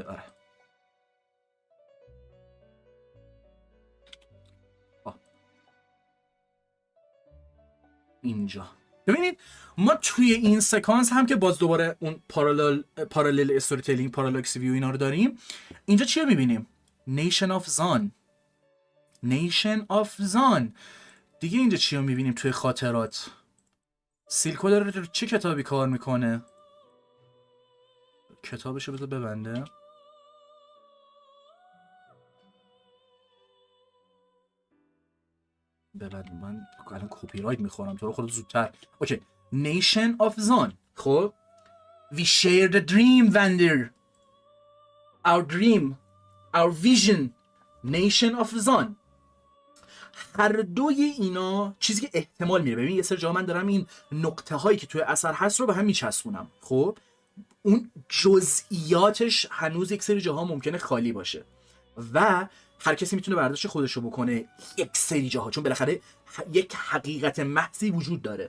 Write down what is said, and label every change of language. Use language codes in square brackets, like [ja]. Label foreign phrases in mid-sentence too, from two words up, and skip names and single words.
[fa] آره اینجا ببینید ما توی این سکانس هم که باز دوباره اون [en] parallel story telling, parallax view [fa] اینا رو داریم. اینجا چی رو میبینیم؟ نیشن آف زان. نیشن آف زان دیگه. اینجا چی رو میبینیم توی خاطرات؟ سیلکو داره چه کتابی کار میکنه؟ کتابشو بذار ببنده. ببند، من الان کپی رایت میخورم، تو رو خود زودتر. اوکی، نیشن آف زان. [en] خب we shared a dream Vander, our dream, our vision, nation of زان. [fa] هر دوی اینا چیزی که احتمال میره. ببین یه سر جا من دارم این نقطه هایی که توی اثر هست رو به هم میچسبونم. خب اون جزئیاتش هنوز یک سری جاها ممکنه خالی باشه و هر کسی میتونه برداشت خودشو بکنه یک سری جاها، چون بالاخره یک حقیقت محضی وجود داره.